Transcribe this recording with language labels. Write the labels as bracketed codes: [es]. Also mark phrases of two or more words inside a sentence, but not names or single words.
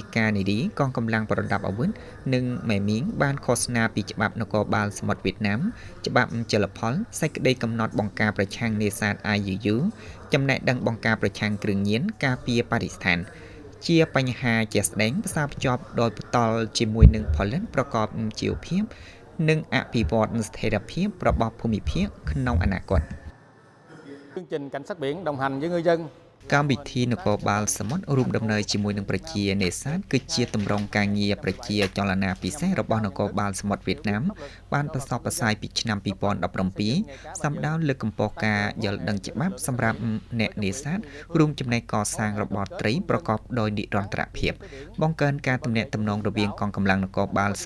[km] កានារីកងកម្លាំងប្រដាប់អាវុធនិងមេមីងបានឃោសនាពីច្បាប់នគរបាលសមុទ្រវៀតណាមច្បាប់ជលផលសេចក្តីកំណត់បង្ការប្រឆាំងនេសាទ IUU ចំណេះដឹងបង្ការប្រឆាំងគ្រឿងញៀនការពារបរិស្ថានជាបញ្ហាជាក់ស្ដែងផ្សារភ្ជាប់ដោយបន្តជាមួយនឹងផលិតប្រកបជីវភាពនិងអភិវឌ្ឍស្ថិរភាពរបស់ភូមិភាគក្នុងអនាគត [vi] chương trình cảnh sát biển đồng hành với ngư dân [km] កម្មវិធីនគរបាលសមុទ្ររួមដំណើរជាមួយនឹងប្រជានេសាទគឺជាទម្រង់ការងារប្រជាចលនាពិសេសរបស់នគរបាលសមុទ្រវៀតណាមបានប្រសពផ្សាយពីឆ្នាំ2017សំដៅលើកកម្ពស់ការ យល់ដឹងច្បាប់សម្រាប់អ្នកនេសាទរួមចំណែកកសាងរបបត្រីប្រកបដោយនិរន្តរភាពបង្កើនការទំនាក់ទំនងរវាងកងកម្លាំងនគរបាលស